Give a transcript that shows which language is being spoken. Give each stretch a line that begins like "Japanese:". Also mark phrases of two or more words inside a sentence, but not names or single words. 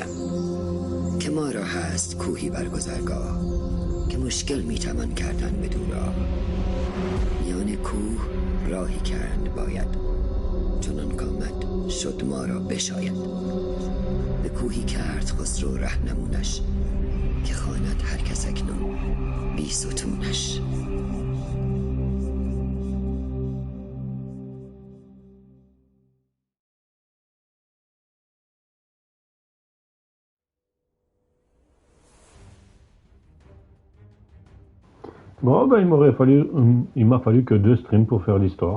Persian: که ما را هست کوهی بر گذرگاه، که مشکل میتوان کردن بدو راه. میان کوه راهی کرد باید، چنان کامد شد ما را بشاید. به کوهی کرد خسرو رهنمونش، که خواند هر کس اکنون بی ستونش.
French: Bon, ben il m'a fallu que 2 streams pour faire l'histoire.